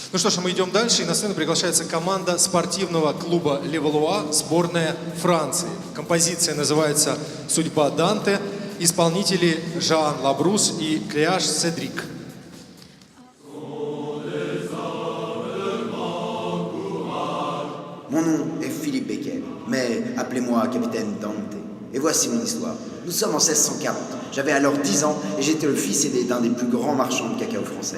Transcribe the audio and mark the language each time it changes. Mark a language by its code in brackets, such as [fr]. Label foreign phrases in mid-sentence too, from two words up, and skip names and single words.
[ru] Ну что ж, мы идем дальше, и на сцену приглашается команда спортивного клуба «Левалуа», сборная Франции. Композиция называется «Судьба Данте», исполнители Жан Лабрус и Клеаш Седрик. [fr] Mon nom est Philippe Becquel, mais appelez-moi capitaine Dante. Et voici mon histoire. Nous sommes en 1640. J'avais alors 10 ans et j'étais le fils aîné d'un des plus grands marchands de cacao français.